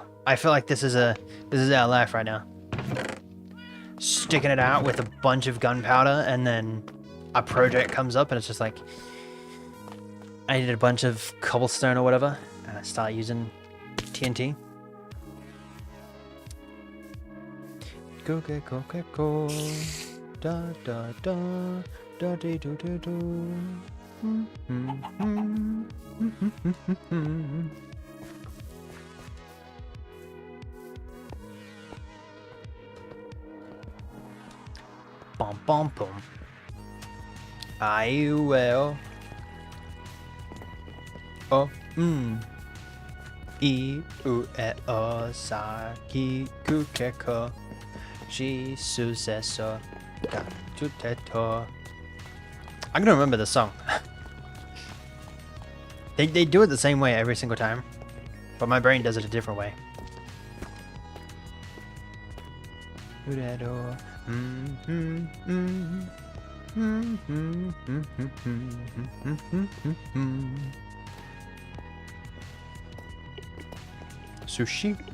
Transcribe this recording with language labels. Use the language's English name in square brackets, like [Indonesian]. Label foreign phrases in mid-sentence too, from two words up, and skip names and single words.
[English] I feel like this is our life right now. Sticking it out with a bunch of gunpowder, and then a project comes up, and it's just like I needed a bunch of cobblestone or whatever, and I start using TNT. Go get go. Da da da da dee do do do. Bum bum bum. I will. Oh, [Japanese] い う え お さ き く けこ. し す せ そ だ つ て と. [English] I'm gonna remember the song. They do it the same way every single time, but my brain does it a different way. Sushi.